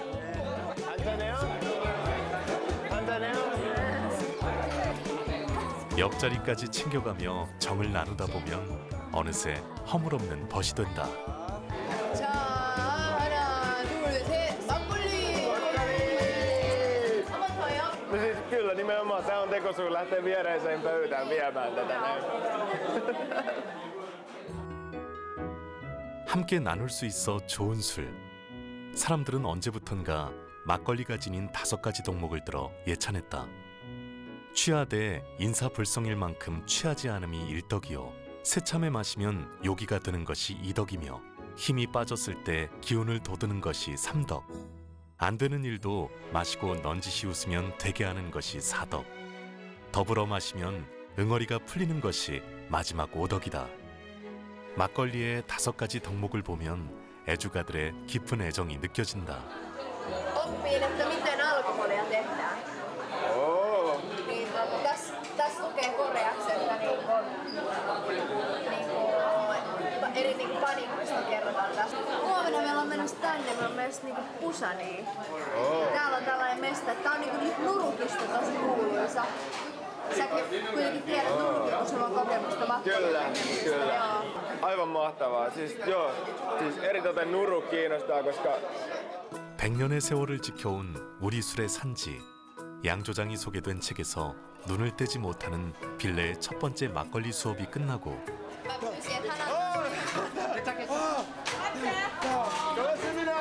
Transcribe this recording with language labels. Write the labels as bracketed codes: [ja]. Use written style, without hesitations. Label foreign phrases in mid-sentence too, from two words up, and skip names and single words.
[ko] 옆자리까지 챙겨가며 정을 나누다 보면 어느새 허물없는 벗이 된다. 자, 하나, 둘, 셋, 막걸리! 한 번 더요? [fi] No siis kyllä nimenomaan se on tekosyy lähteä viereiseen pöytään viemään tätä näin. [ko] 함께 나눌 수 있어 좋은 술. 사람들은 언제부턴가 막걸리가 지닌 5가지 덕목을 들어 예찬했다. 취하되 인사불성일 만큼 취하지 않음이 1덕이요. 새참에 마시면 요기가 드는 것이 2덕이며 힘이 빠졌을 때 기운을 돋우는 것이 3덕. 안 되는 일도 마시고 넌지시 웃으면 되게 하는 것이 4덕. 더불어 마시면 응어리가 풀리는 것이 마지막 5덕이다. 막걸리의 5가지 덕목을 보면 애주가들의 깊은 애정이 느껴진다. [fi] Oppiin, että miten alkoholia tehdään. Niin, tässä lukee koreaksi, että eri panikoista kerrotaan tästä. Huomenna meillä on menossa tänne, me on menossa Pusaniin. Täällä on tällainen mesta, tää on Nurukista tosi kuuluisa. Säkin kuitenkin tiedät Nurukia, kun sulla on kokemusta makkoilusta. Kyllä. Aivan mahtavaa. Siis eritoten Nuruk kiinnostaa, koska [ko] 100년의 세월을 지켜온 우리 술의 산지. 양조장이 소개된 책에서 눈을 떼지 못하는 빌레의 첫 번째 막걸리 수업이 끝나고 고맙습니다.